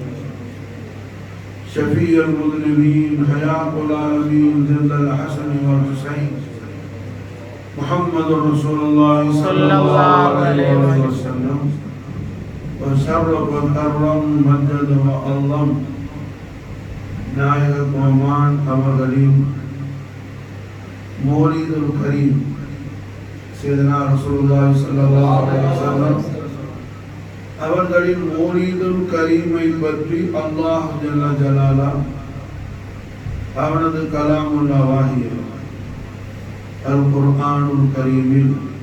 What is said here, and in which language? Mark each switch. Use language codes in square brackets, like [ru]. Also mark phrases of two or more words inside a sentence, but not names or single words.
[ar] شفيع المذنبين حياة العالمين جل الحسن والحسين محمد رسول الله صلى الله عليه وسلم وشرف وكرم مجد وعظم [ta] நாயக கோமான் அவர்களின் [ar] المولد الكريم سيدنا رسول الله صلى الله عليه وسلم [ta] அவர்களின் [ar] المولد الكريم [ta] பற்றி [ar] الله جل جلاله [ta] அவனது [ar] كلام الله وهي القرآن الكريم